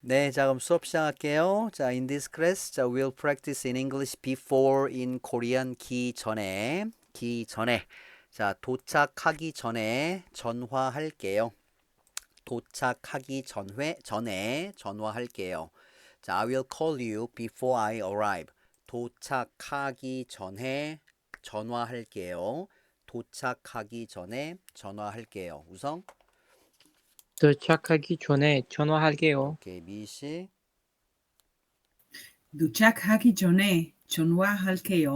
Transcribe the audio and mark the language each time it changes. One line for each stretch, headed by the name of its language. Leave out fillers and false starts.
Korean: 네, 자, 그럼 수업 시작할게요.
English: 자, in this class, 자, we'll practice in English before in Korean
Korean: 기 전에. 자, 도착하기 전에 전화할게요. 도착하기 전에 전화할게요.
English: 자, I will call you before I arrive.
Korean: 도착하기 전에 전화할게요. 도착하기 전에 전화할게요. 우성? 도착하기 전에 전화할게요. 오케이, 미씨. 도착하기 전에 전화할게요.